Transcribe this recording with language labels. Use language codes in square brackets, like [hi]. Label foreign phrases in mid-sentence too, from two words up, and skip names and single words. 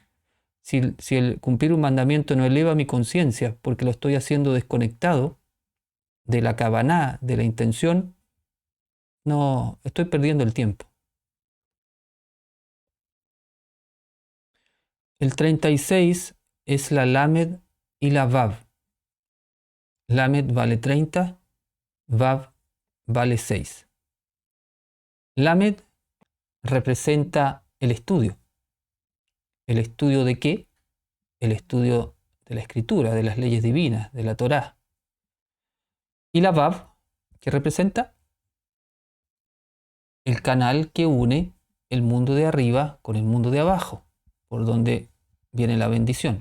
[es] Si el cumplir un mandamiento no eleva mi conciencia, porque lo estoy haciendo desconectado de la kavaná, de la intención, no, estoy perdiendo el tiempo. El 36 es la Lamed y la Vav. Lamed vale 30, Vav vale 6. Lamed representa el estudio. ¿El estudio de qué? El estudio de la escritura, de las leyes divinas, de la Torá. Y la Vav, ¿qué representa? El canal que une el mundo de arriba con el mundo de abajo, por donde viene la bendición.